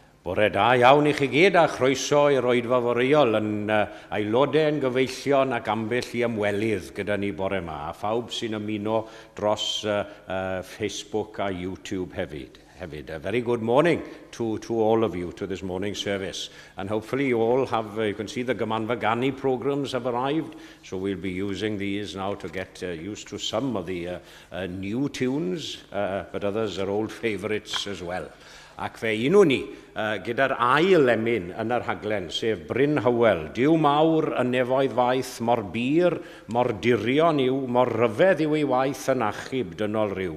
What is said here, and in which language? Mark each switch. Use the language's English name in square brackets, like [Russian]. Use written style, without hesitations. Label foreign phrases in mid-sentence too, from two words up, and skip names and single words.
[Welsh] Bore da iawn I chi gyd a chroeso i'r oedfa foreol yn aelodau yn gyfeillion ac ambell I ymwelydd gyda ni bore yma. A phawb sy'n ymuno dros Facebook a YouTube hefyd. [English] A very good morning to all of you to this morning's service. And hopefully you all have, you can see the Gymanfa programs have arrived. So we'll be using these now to get used to some of the new tunes, but others are old favourites as well. [Welsh] Ac fe unw ni, gyda'r ail emyn yn yr haglen, sef Bryn Hywel, Diw mawr y nefoedd faith, mor bir, mor dirion yw, mor ryfedd yw ei waith yn achub dynol ryw.